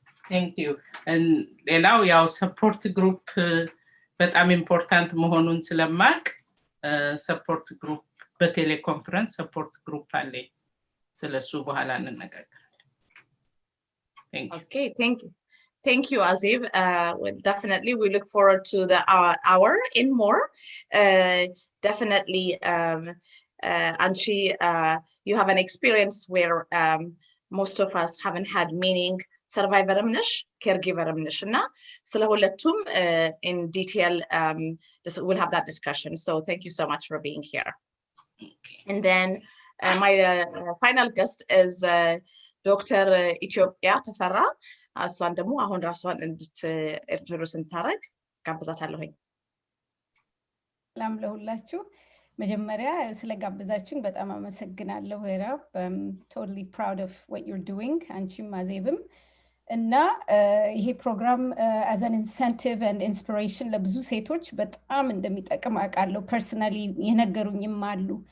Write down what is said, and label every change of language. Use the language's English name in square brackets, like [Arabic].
[English] thank you and [Amharic] ሌላው ያው support group በጣም ኢምፖርታንት መሆኑን ስለማቅ support group በቴሌኮንፈረንስ support group አለ ስለሱ በኋላ እንነጋገራለን [English] Okay, thank you Azib. Well, definitely we look forward to the hour in more. Definitely Anchi, you have an experience where most of us haven't had meaning survivor amnish caregiver [Amharic] amnish na ስለሁለቱም [English] in detail we'll have that discussion, so thank you so much for being here. Okay. And then my final guest is Dr. Ethiopia Tafara. [Amharic] እሷን ደግሞ አሁን ራሷን እንድትኢንትሮዱስ እንታረግ ጋብዛታለሁኝ። ሰላም ለሁላችሁ መጀመሪያ ስለጋበዛችሁኝ በጣም አመሰግናለሁ ሄራ [English] totally proud of what you're doing [Amharic] አንቺም አዜብም እና ይሄ ፕሮግራም [English] as an incentive and inspiration [Amharic] ለብዙ ሴቶች በጣም እንደሚጠቅም አውቃለሁ personally የነገሩኝም አሉ